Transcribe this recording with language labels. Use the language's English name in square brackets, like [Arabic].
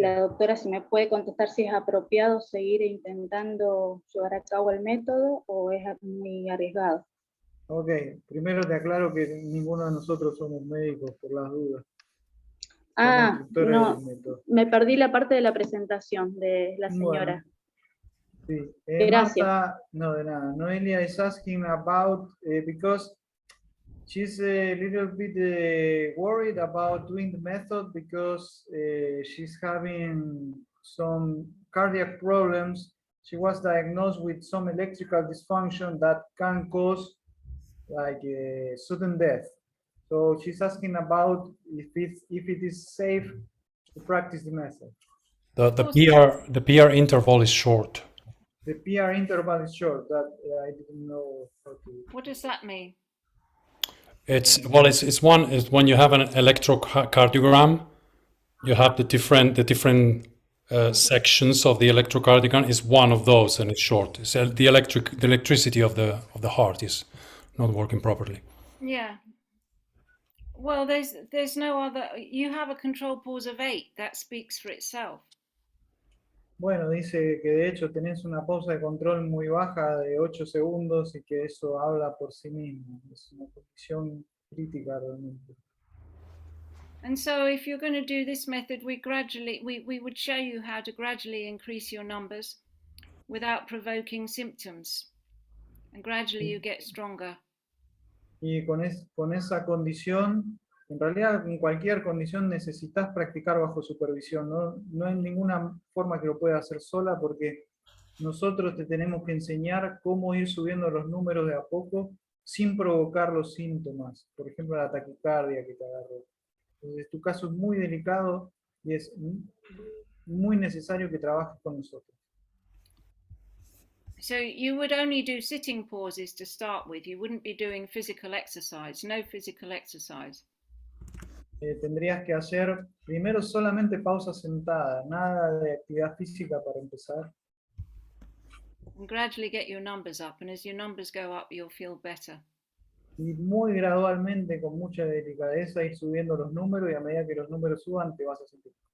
[Spanish] La doctora si me puede contestar si es apropiado seguir intentando llevar a cabo el método o es muy arriesgado. Ok, primero te aclaro que ninguno de nosotros somos médicos, por las dudas. No, me perdí la parte de la presentación de la señora. Bueno, sí. Gracias. Martha, no, de nada. [English] Noelia is asking about, because she's a little bit worried about doing the method because she's having some cardiac problems. She was diagnosed with some electrical dysfunction that can cause like sudden death. So she's asking about if it is safe to practice the method. The PR interval is short. The PR interval is short. That I didn't know how to. What does that mean? It's when you have an electrocardiogram, you have the different sections of the electrocardiogram is one of those, and it's short. So the electricity of the heart is not working properly. Yeah. Well, there's no other. You have a control pause of 8. That speaks for itself. [Spanish] Bueno, dice que de hecho tenés una pausa de control muy baja de 8 segundos y que eso habla por sí mismo. Es una condición crítica realmente. [English] And so if you're going to do this method, we would show you how to gradually increase your numbers without provoking symptoms. And gradually you get stronger. [Spanish] Y con esa condición, en realidad en cualquier condición necesitas practicar bajo supervisión. No hay ninguna forma que lo puedas hacer sola porque nosotros te tenemos que enseñar cómo ir subiendo los números de a poco sin provocar los síntomas. Por ejemplo, la taquicardia que te agarró. Entonces, tu caso es muy delicado y es muy necesario que trabajes con nosotros. [English] So you would only do sitting pauses to start with. You wouldn't be doing physical exercise, no physical exercise. [Spanish] Tendrías que hacer primero solamente pausa sentada, nada de actividad física para empezar. [English] And gradually get your numbers up, and as your numbers go up, you'll feel better. [Spanish] Y muy gradualmente, con mucha delicadeza, ir subiendo los números y a medida que los números suban, te vas a sentir.